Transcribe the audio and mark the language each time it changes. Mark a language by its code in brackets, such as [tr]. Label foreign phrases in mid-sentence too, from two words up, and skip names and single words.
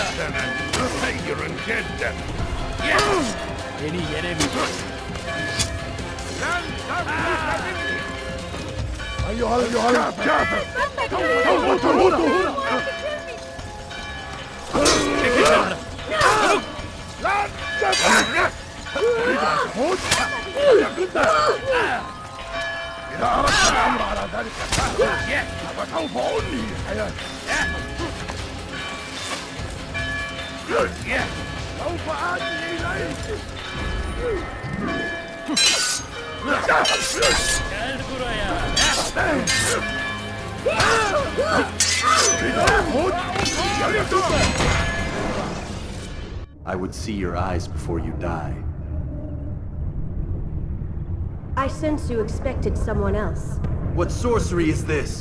[tr] Beni yenemeyeceksin. Çekil kenara. [ar] إذا أردت الأمر على ذلك فسوف أنهي حياتي. سوف آتي إليك. [tr] Gel buraya. [en] I would see your eyes before you die. I sense you expected someone else. What sorcery is this?